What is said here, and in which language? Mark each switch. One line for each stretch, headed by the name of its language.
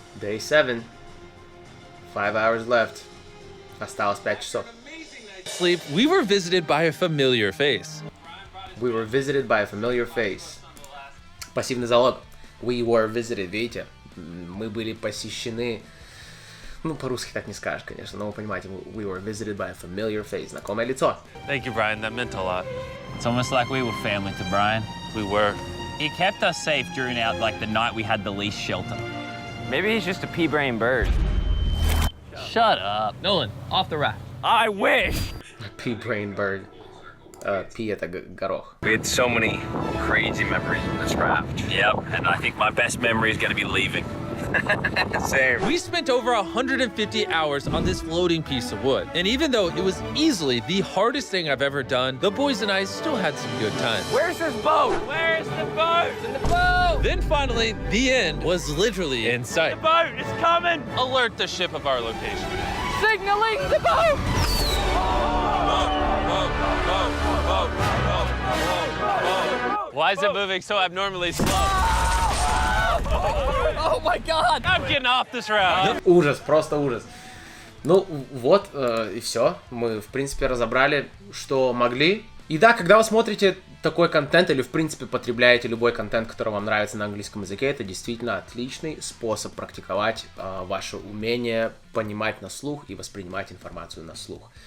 English: Day 7. 5 hours left.
Russian: Осталось 5 часов.
English: Sleep, we were visited by a familiar face. We were visited by a familiar face.
Russian: Пассивный залог.
English: We were visited,
Russian: видите? Мы были посещены... Ну, по-русски так не скажешь, конечно, но вы понимаете,
English: we were visited by a familiar face.
Russian: Знакомое лицо.
English: Thank you, Brian. That meant a lot. It's almost like we were family to Brian. We were. He kept us safe during the night we had the least shelter. Maybe he's just a pea-brain bird. Shut up. Nolan, off the raft. I wish. Pea brain bird.
Russian: Pea это горох.
English: We had so many crazy memories in this raft. Yep, and I think my best memory is gonna be leaving. Same. We spent over 150 hours on this floating piece of wood. And even though it was easily the hardest thing I've ever done, the boys and I still had some good times. Where's this boat? Where's the boat? In the boat! Then finally, the end was literally in sight. The boat is coming! Alert the ship of our location. Signaling the boat! Why is it moving so abnormally slow? Oh my god! I'm getting off this route.
Russian: Ужас, просто ужас. Ну вот, и все. Мы, в принципе, разобрали, что могли. И да, когда вы смотрите такой контент или, в принципе, потребляете любой контент, который вам нравится на английском языке, это действительно отличный способ практиковать ваше умение понимать на слух и воспринимать информацию на слух.